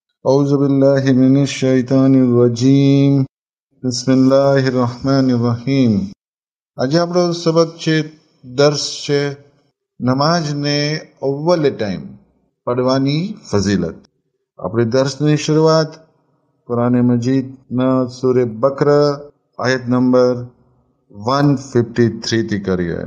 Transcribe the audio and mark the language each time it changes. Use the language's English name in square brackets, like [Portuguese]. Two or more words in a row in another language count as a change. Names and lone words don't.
[Arabic] أعوذ بالله من الشيطان الرجيم بسم الله الرحمن الرحيم [Gujarati] આજે આપણો સબક છે દર્શ છે નમાઝને અવ્વલ ટાઈમ પડવાની ફઝીલત. આપણે દર્શની શરૂઆત કુરાન મજીદના સૂરે બકરા આયત નંબર 153 થી કરીએ.